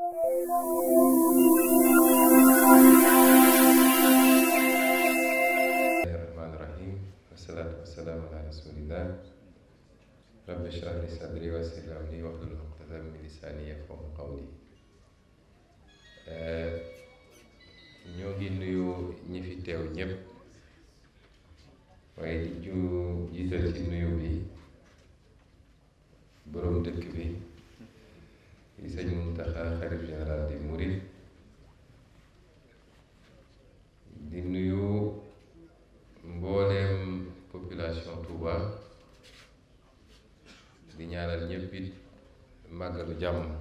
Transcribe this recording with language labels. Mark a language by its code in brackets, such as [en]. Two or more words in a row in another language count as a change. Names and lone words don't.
[ar] Bismillahirrahmanirrahim. والصلاة والسلام على رسول الله رب اشرح لي صدري ويسر لي أمري واحلل عقدة من لساني يفقهوا قولي. [wo] ñoo ngi nuyu ñi fi teew ñépp, waaye di jiital ci nuyu bi boroom dëkk bi di sëñ Muntaxa xalif général di Mouride, di nuyu mbooleem population Touba, di ñaanal ñépp it màggalu jàmm.